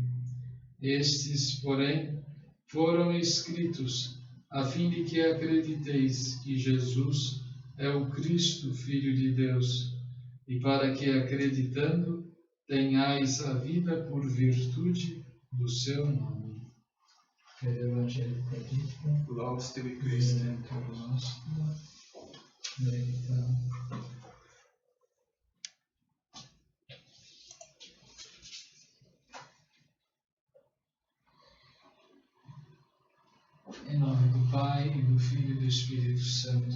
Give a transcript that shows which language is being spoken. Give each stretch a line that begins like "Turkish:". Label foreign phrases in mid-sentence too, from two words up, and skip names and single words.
Portuguese: Estes, porém, foram escritos a fim de que acrediteis que Jesus é o Cristo, Filho de Deus, e para que, acreditando, tenhais a vida por virtude do seu nome. Evangelho capítulo.
Latin: Laudes tibi, Christe.
Portuguese: Em nome do Pai, e do Filho e do Espírito Santo.